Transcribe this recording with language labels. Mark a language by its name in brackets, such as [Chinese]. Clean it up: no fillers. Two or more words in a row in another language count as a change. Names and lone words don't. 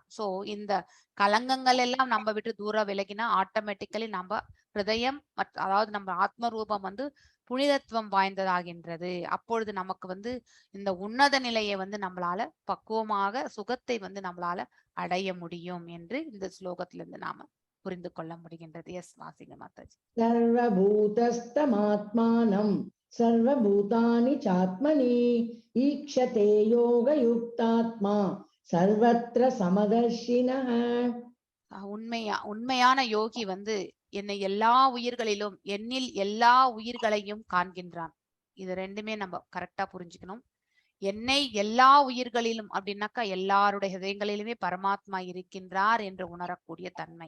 [Tamil] சோ இந்த கலங்கங்கள் எல்லாம் நம்ம விட்டு தூரம் விலகினா ஆட்டோமேட்டிக்கலி நம்ம ஹிருதயம் அதாவது நம்ம ஆத்ம ரூபம் வந்து புனிதத்துவம் வாய்ந்ததாகின்றது. அப்பொழுது நமக்கு வந்து இந்த உன்னத நிலையை வந்து நம்மளால பக்குவமாக சுகத்தை வந்து நம்மளால அடைய முடியும் என்று இந்த ஸ்லோகத்திலிருந்து நாம புரிந்து கொள்ள முடிகின்றது. எஸ் வாசிங்க மாதாஜி. [Sanskrit] सर्वभूतस्थमात्मानं सर्वभूतानि चात्मनि ईक्षते योगयुक्तात्मा सर्वत्र समदर्शिनः. [Tamil] உண்மையான யோகி வந்து என்னை எல்லா உயிர்களிலும், என்னில் எல்லா உயிர்களையும் காண்கின்றான். இது ரெண்டுமே நம்ம கரெக்டா புரிஞ்சுக்கணும். என்னை எல்லா உயிர்களிலும் அப்படின்னாக்கா எல்லாருடைய ஹிருதயங்களிலுமே பரமாத்மா இருக்கின்றார் என்று உணரக்கூடிய தன்மை.